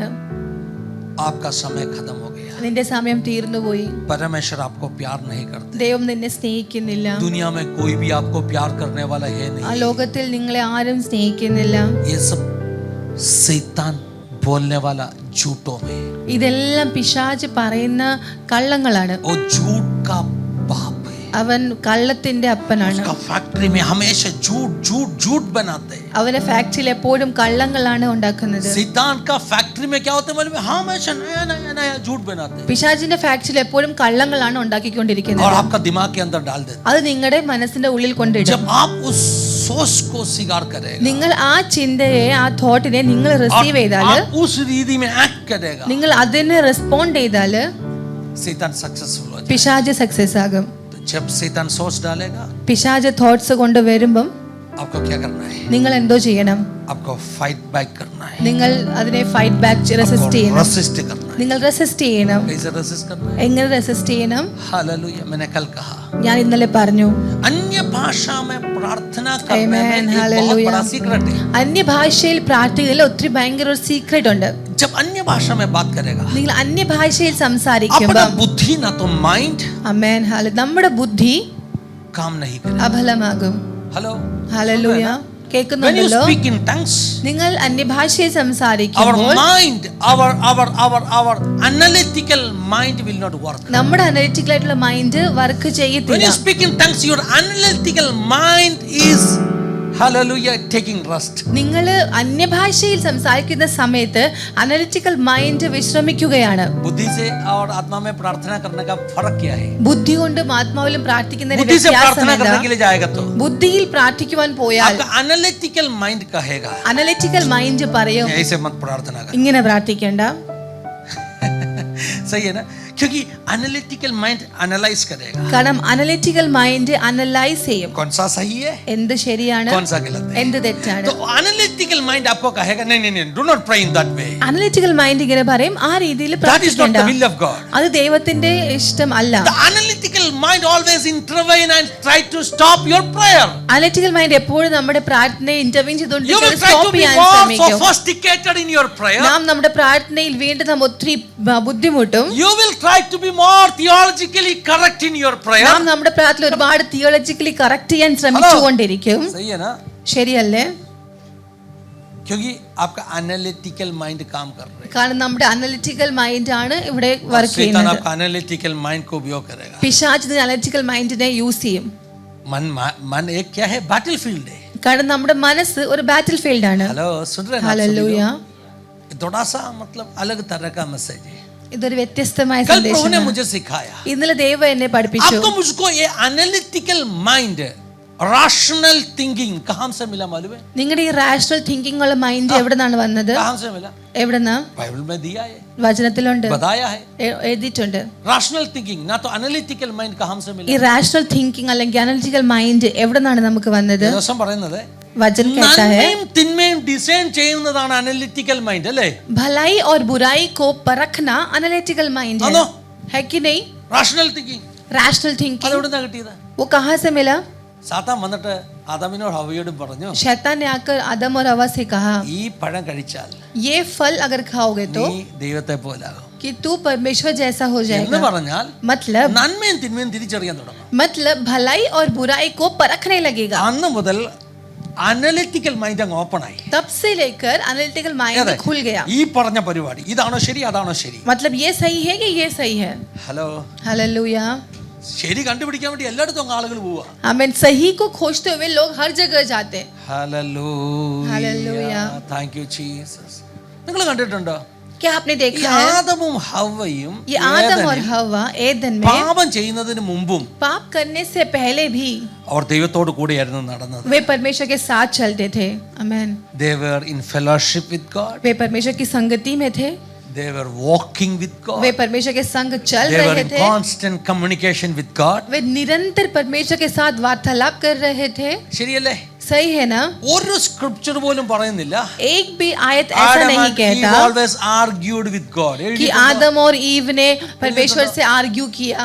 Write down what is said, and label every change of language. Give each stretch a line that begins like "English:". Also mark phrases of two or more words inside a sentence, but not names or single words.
Hindi: आपका समय खत्म हो गया,
Malayalam: നിന്റെ സമയം തീർന്നുപോയി,
Hindi: परमेश्वर आपको प्यार नहीं करते,
Malayalam: ദൈവം നിന്നെ സ്നേഹിക്കുന്നില്ല,
Hindi: दुनिया में कोई भी आपको प्यार करने वाला है ആ नहीं.
Malayalam: ലോകത്തിൽ നിങ്ങളെ ആരും സ്നേഹിക്കുന്നില്ല.
Hindi: ये सब शैतान बोलने वाला झूठों में,
Malayalam: ഇതെല്ലാം പിശാച് പറയുന്ന കള്ളങ്ങളാണ്.
Hindi: वो झूठ का बाप है.
Malayalam: അവൻ കള്ളത്തിന്റെ അപ്പനാണ്.
Hindi: उसका फैक्ट्री में हमेशा झूठ झूठ झूठ बनाते हैं.
Malayalam: അവന്റെ ഫാക്ടറിയിൽ എപ്പോഴും കള്ളങ്ങളാണ് ഉണ്ടാക്കുന്നത്.
Hindi: शैतान का फैक्ट्री में क्या होता है मालूम है? हमेशा नया नया नया झूठ बनाते हैं
Malayalam: പിശാചിന്റെ ഫാക്ടറിയിൽ എപ്പോഴും കള്ളങ്ങളാണ്
Hindi: और
Malayalam: ഉണ്ടാക്കിക്കൊണ്ടിരിക്കുന്നത്.
Hindi: आपका दिमाग के अंदर डाल देते
Malayalam: അത് നിങ്ങളുടെ മനസ്സിന്റെ ഉള്ളിൽ
Hindi: हैं.
Malayalam: കൊണ്ടിടും.
Hindi: जब आप उस सोच को स्वीकार करेगा,
Malayalam: നിങ്ങൾ ആ ചിന്തയെ, ആ തോട്ടിനെ നിങ്ങൾ റിസീവ് ചെയ്താല്,
Hindi: आप उस रीति में एक्ट करेगा,
Malayalam: നിങ്ങൾ അതിനെ റെസ്പോണ്ട് ചെയ്താല്
Hindi: शैतान सक्सेसफुल हो जाएगा.
Malayalam: പിശാച് സക്സസ് ആകും.
Hindi: तो जब शैतान सोच डालेगा,
Malayalam: പിശാച് തോട്ട്സ് കൊണ്ട് വരുമ്പം
Hindi: आपको क्या करना है?
Malayalam: നിങ്ങൾ എന്തോ ചെയ്യണം?
Hindi: आपको
English: fight back
Hindi: करना है,
Malayalam: നിങ്ങൾ അതിനെ
English: fight back resist
Malayalam: ചെയ്യണം.
Hindi: रेसिस्ट करना है.
Malayalam: നിങ്ങൾ റെസിസ്റ്റ് ചെയ്യണം.
Hindi: कैसे रेसिस्ट करना है?
Malayalam: എങ്ങനെ റെസിസ്റ്റ് ചെയ്യണം?
Hindi: हालेलुया. मैंने कल कहा
Malayalam: ഞാൻ ഇന്നലെ പറഞ്ഞു.
Hindi: अन्य भाषा में प्रार्थना करने Amen. में एक बहुत Hallelujah. बड़ा सीक्रेट है.
Malayalam: അന്യഭാഷയിൽ പ്രാർത്ഥിക്കുന്നതിൽ ഒത്തിരി ഭയങ്കര ഒരു സീക്രട്ട് ഉണ്ട്.
Hindi: जब अन्य भाषा में बात करेगा,
Malayalam: നിങ്ങൾ അന്യഭാഷയിൽ
Hindi: अपना
Malayalam: സംസാരിക്കുമ്പോൾ
Hindi: बुद्धि ना तो माइंड
Malayalam: ആമേൻ ഹല്ലേലൂയ നമ്മുടെ ബുദ്ധി
Hindi: काम नहीं करेगा.
Malayalam: അബലമാകും.
Hindi: हेलो,
Malayalam: ഹല്ലേലൂയ.
English: when you
Malayalam: കേൾക്കുന്നുണ്ടല്ലോ?
English: speak in tongues,
Malayalam: നിങ്ങൾ അന്യഭാഷയിൽ
English: our
Malayalam: സംസാരിക്കുമ്പോൾ
English: mind, our analytical mind will not work.
Malayalam: നമ്മുടെ അനലിറ്റിക്കൽ ആയിട്ടുള്ള
English: mind work When
Malayalam: ചെയ്യത്തില്ല.
English: you speak in tongues, your analytical mind is, hallelujah, taking rest.
Malayalam: നിങ്ങൾ അന്യഭാഷയിൽ സംസാരിക്കുന്ന സമയത്ത്
English: analytical mind
Malayalam: വിശ്രമിക്കുകയാണ്.
Hindi: बुद्धि से और आत्मा में प्रार्थना करने का फर्क क्या है?
Malayalam: ബുദ്ധി കൊണ്ടും ആത്മാവിലും പ്രാർത്ഥിക്കുന്നതിന്
Hindi: बुद्धि से
Malayalam: വ്യത്യാസം
Hindi: प्रार्थना
Malayalam: എന്താ?
Hindi: करने के लिए जाएगा तो
Malayalam: ബുദ്ധിയിൽ പ്രാർത്ഥിക്കുവാൻ പോയാൽ
Hindi: आपका
English: analytical mind
Hindi: कहेगा
English: analytical mind
Malayalam: പറയും
Hindi: ऐसे मत प्रार्थना कर. ഇങ്ങനെ പ്രാർത്ഥിക്കേണ്ട. सही है ना? क्योंकि
English: analytical mind analyse
Hindi: करेगा
Malayalam: കാരണം
English: analytical mind analyse
Malayalam: ചെയ്യും.
Hindi: कौन सा सही है,
Malayalam: എന്ത് ശരിയാണ്,
Hindi: कौन सा गलत है.
Malayalam: എന്ത് തെറ്റാണ്.
Hindi: तो
English: analytical mind
Hindi: आपको कहेगा नहीं नहीं नहीं,
English: do not pray in that way. analytical mind
Malayalam: ഇങ്ങനെ പറയും ആ രീതിയിൽ
English: That is not
Malayalam: പ്രാർത്ഥിക്കേണ്ട.
English: the will of God.
Malayalam: അത് ദൈവത്തിന്റെ ഇഷ്ടം അല്ല.
English: The analytical mind always intervene and try to stop your prayer. analytical mind
Malayalam: എപ്പോഴും നമ്മുടെ പ്രാർത്ഥനയെ ഇന്റർവീൻ
English: You will
Malayalam: ചെയ്തുകൊണ്ട്
English: try to
Malayalam: സ്റ്റോപ്പ്
English: be
Malayalam: ചെയ്യാൻ
English: more
Malayalam: ശ്രമിക്കും.
English: sophisticated in your prayer.
Malayalam: നാം നമ്മുടെ പ്രാർത്ഥനയിൽ വീണ്ടും നാം ഒത്തിരി ബുദ്ധിമുട്ടും.
English: You will try to be more theologically correct in your prayer.
Malayalam: നാം നമ്മുടെ പ്രാർത്ഥന ഒരുപാട്
English: theologically correct
Malayalam: ചെയ്യാൻ ശ്രമിച്ചുകൊണ്ടിരിക്കും.
Hindi: सही है ना?
Malayalam: ശരിയല്ലേ?
Hindi: क्योंकि आपका
English: analytical mind
Hindi: काम कर रहा है.
Malayalam: കാരണം നമ്മുടെ
English: analytical mind
Malayalam: ആണ് ഇവിടെ വർക്ക്
Hindi: शैतान
Malayalam: ചെയ്യുന്നത്.
Hindi: आपका
English: analytical mind
Hindi: को उपयोग करेगा.
Malayalam: പിശാച്
English: analytical mindine
Malayalam: യൂസ് ചെയ്യും.
Hindi: मन एक क्या है? बैटलफील्ड है.
Malayalam: കാരണം നമ്മുടെ മനസ്സ് ഒരു
English: battle field
Malayalam: ആണ്.
Hindi: हेलो, सुन रहे हैं ना आप सभी
Malayalam: ഹല്ലേലൂയ.
Hindi: लोग? थोड़ा सा मतलब अलग तरह का मैसेज है.
Malayalam: ഇതൊരു വ്യത്യസ്തമായ
Hindi: कल प्रभु ने
Malayalam: സന്ദേശമാണ്.
Hindi: मुझे सिखाया
Malayalam: ഇന്നലെ ദൈവം എന്നെ പഠിപ്പിച്ചു.
Hindi: आपको मुझको ये
English: analytical mind, rational thinking
Hindi: कहां से मिला मालूम है?
Malayalam: നിങ്ങളുടെ ഈ
English: rational thinking
Malayalam: ഉള്ള മൈൻഡ് എവിടെ നിന്നാണ് വന്നത്?
Hindi: कहां से मिला?
Malayalam: എവിടെന്നാ?
Hindi: बाइबल में दिया है,
Malayalam: വചനത്തിലുണ്ട്,
Hindi: बताया है.
Malayalam: എഴുതിയിട്ടുണ്ട്.
English: rational thinking
Hindi: ना तो
English: analytical mind
Hindi: कहां से
Malayalam: ഈ
Hindi: मिला?
English: rational thinking
Malayalam: അല്ലെങ്കിൽ
English: analytical mind
Malayalam: എവിടെ നിന്നാണ് നമുക്ക് വന്നത്? ദിവസം പറയുന്നത്
Hindi: വചൻ कहता है
Malayalam: നന്മയും തിന്മയും ഡിസൈൻ ചെയ്യുന്നതാണ്
English: analytical mind
Malayalam: അല്ലേ?
Hindi: भलाई और बुराई को परखना
English: analytical mind
Malayalam: आनो?
Hindi: है कि नहीं?
English: rational thinking rational thinking
Malayalam: അതെവിടുന്നാ കിട്ടിയത്?
Hindi: वो कहाँ से मिला?
Malayalam: സാത്താൻ വന്നിട്ട് ആദാമിനോട് ഹവ്വയോടും പറഞ്ഞു,
Hindi: शैतान ने आकर आदम और हवा से कहा
Malayalam: ഈ പഴം കഴിച്ചാൽ
Hindi: ये फल अगर खाओगे तो
Malayalam: നീ ദൈവത്തെ പോലാകും
Hindi: कि तू परमेश्वर जैसा हो
Malayalam: എന്ന്
Hindi: जाएगा.
Malayalam: പറഞ്ഞാൽ
Hindi: मतलब
Malayalam: നന്മയും തിന്മയും തിരിച്ചറിയാൻ തുടങ്ങും.
Hindi: मतलब भलाई और बुराई को परखने लगेगा.
Malayalam: അന്ന് മുതൽ
English: analytical mind
Malayalam: അങ്ങ് ഓപ്പൺ ആയി.
Hindi: तब से लेकर
English: analytical mind
Malayalam: അതെ,
Hindi: खुल गया.
Malayalam: ഈ പറഞ്ഞ പരിപാടി ഇതാണോ ശരി അതാണോ ശരി?
Hindi: मतलब ये सही है कि ये सही है?
Malayalam: ഹലോ,
Hindi: हालेलुया.
Malayalam: ശരി കണ്ടുപിടിക്കാൻ വേണ്ടി എല്ലായിടത്തും അങ്ങ് ആളുകൾ പോവാ.
Hindi: आमीन. सही को खोजते हुए लोग हर जगह जाते हैं.
Malayalam: ഹല്ലേലൂയ, Hallelujah.
English: thank you Jesus.
Malayalam: നിങ്ങൾ കണ്ടിട്ടുണ്ടോ?
Hindi: क्या आपने
Malayalam: ഈ
Hindi: देखा है?
Malayalam: ആദമും ഹവ്വയും
Hindi: ये आदम और
Malayalam: ഏദനിൽ
Hindi: हवा एदन में
Malayalam: പാപം ചെയ്യുന്നതിന് മുമ്പും
Hindi: पाप करने से पहले भी
Malayalam: അവർ ദൈവത്തോട് കൂടിയായിരുന്നു നടന്നത്.
Hindi: वे परमेश्वर के साथ चलते थे. आमेन.
English: They were in fellowship with God.
Hindi: वे परमेश्वर की संगति में थे.
English: They were walking with God.
Hindi: वे परमेश्वर के संग चल
English: They were
Hindi: रहे
English: in
Hindi: थे.
English: constant communication with God.
Hindi: वे निरंतर परमेश्वर के साथ वार्तालाप कर रहे थे.
Malayalam: ശരിയല്ലേ?
Hindi: सही है ना?
Malayalam: ഒരു സ്ക്രിപ്ചർ പോലും പറയുന്നില്ല
Hindi: एक भी आयत ऐसा
English: Adam
Hindi: नहीं
English: and Eve
Hindi: कहता
English: always argued with God.
Hindi: कि आदम और ईव ने परमेश्वर से आर्ग्यू किया,